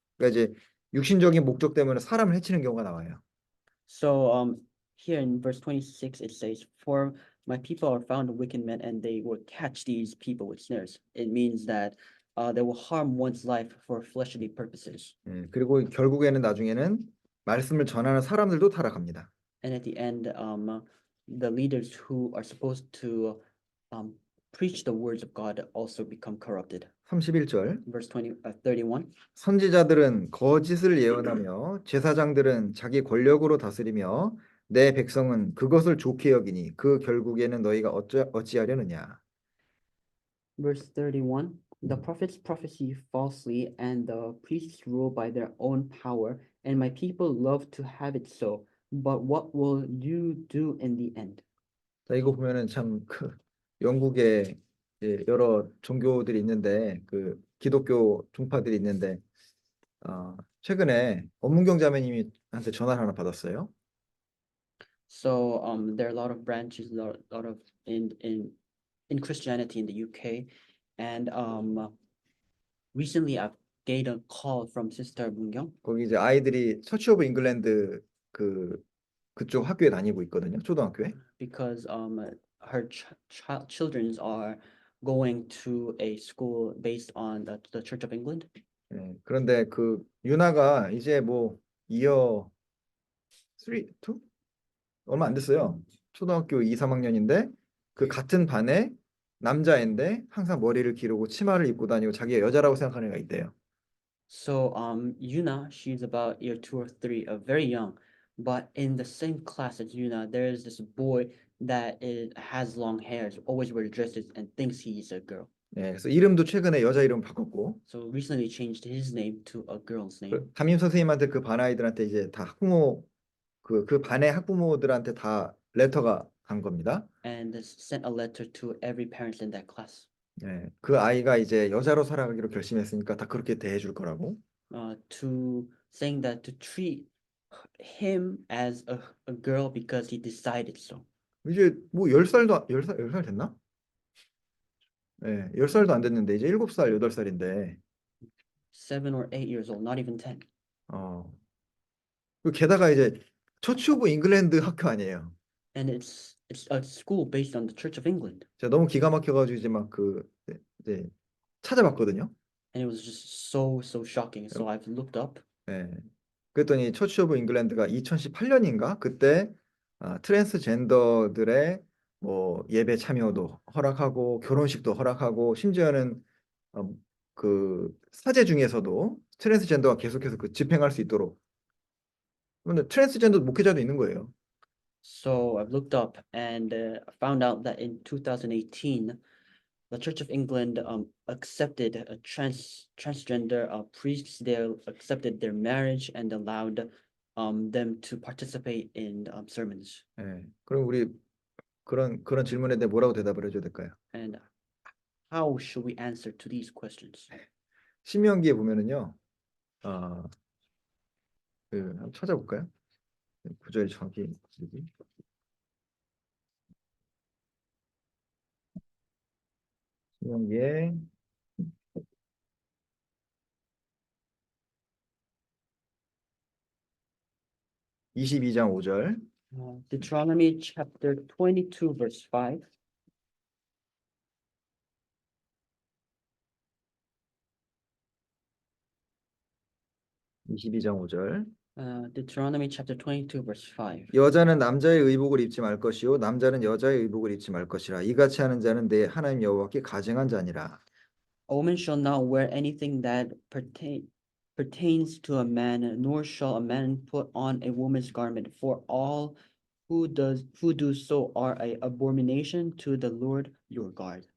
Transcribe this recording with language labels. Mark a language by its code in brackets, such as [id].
[ko] 그러니까 이제 육신적인 목적 때문에 사람을 해치는 경우가 나와요. [en] So here in verse 26, it says, For my people are found wicked men, and they will catch these people with snares. It means that they will harm one's life for fleshly purposes. [ko] 그리고 결국에는 나중에는 말씀을 전하는 사람들도 타락합니다. [en] And at the end, the leaders who are supposed to preach the words of God also become corrupted. [ko] 31절 [en] Verse 31. [ko] 선지자들은 거짓을 예언하며 제사장들은 자기 권력으로 다스리며 내 백성은 그것을 좋게 여기니 그 결국에는 너희가 어찌하려느냐. [en] Verse 31. The prophets prophesy falsely, and the priests rule by their own power, and my people love to have it so. But what will you do in the end? [ko] 자, 이거 보면은 참 영국에 여러 종교들이 있는데 그 기독교 종파들이 있는데 최근에 엄문경 자매님한테 전화를 하나 받았어요. [en] So there are a lot of branches, lot of in Christianity in the UK, and recently I've get a call from Sister Mungyong [ko] 거기 이제 아이들이 처치 오브 잉글랜드 그쪽 학교에 다니고 있거든요. 초등학교에. [en] because her children are going to a school based on the Church of England. [ko] 예, 그런데 그 유나가 이제 뭐 이어 3, 2? 얼마 안 됐어요. 초등학교 2, 3학년인데 그 같은 반에 남자애인데 항상 머리를 기르고 치마를 입고 다니고 자기가 여자라고 생각하는 애가 있대요. [en] So Yuna, she's about year 2 or 3, very young, but in the same class as Yuna, there is this boy has long hair, always wears dresses, and thinks he's a girl. [ko] 예, 그래서 이름도 최근에 여자 이름 바꿨고 [en] So recently changed his name to a girl's name. [ko] 그 담임 선생님한테 그 반 아이들한테 이제 다 학부모 그 반의 학부모들한테 다 레터가 간 겁니다. [en] And sent a letter to every parent in that class [ko] 예, 그 아이가 이제 여자로 살아가기로 결심했으니까 다 그렇게 대해 줄 거라고. [en] to saying that to treat him as a girl because he decided so. [ko] 이제 뭐 10살도 10살 됐나? 예, 10살도 안 됐는데 이제 7살, 8살인데 [en] 7 or 8 years old, not even 10. 어. [ko] 그 게다가 이제 처치 오브 잉글랜드 학교 아니에요. [en] And it's a school based on the Church of England. [ko] 제가 너무 기가 막혀가지고 이제 막 이제 찾아봤거든요. [en] And it was just so shocking. So I've looked up [ko] 예. 그랬더니 처치 오브 잉글랜드가 2018년인가 그때 트랜스젠더들의 뭐 예배 참여도 허락하고 결혼식도 허락하고 심지어는 어, 그 사제 중에서도 트랜스젠더가 계속해서 그 집행할 수 있도록. 근데 트랜스젠더 목회자도 있는 거예요. [en] So I've looked up and found out that in 2018, the Church of England accepted a transgender priests. They accepted their marriage and allowed them to participate in sermons. [ko] 예. 그럼 우리 그런 질문에 대해 뭐라고 대답을 해줘야 될까요? [en] And how should we answer to these questions? [ko] 신명기에 보면은요, 한번 찾아볼까요? 구절 정확히 여기. 신명기에 22장 5절. [en] Deuteronomy chapter 22, verse 5. [ko] 22장 5절. [en] Deuteronomy chapter 22, verse 5. [ko] 여자는 남자의 의복을 입지 말 것이요 남자는 여자의 의복을 입지 말 것이라. 이같이 하는 자는 내 하나님 여호와께 가증한 자니라. [en] A woman shall not wear anything that pertains to a man, nor shall a man put on a woman's garment, for all who do so are a abomination to the Lord your God.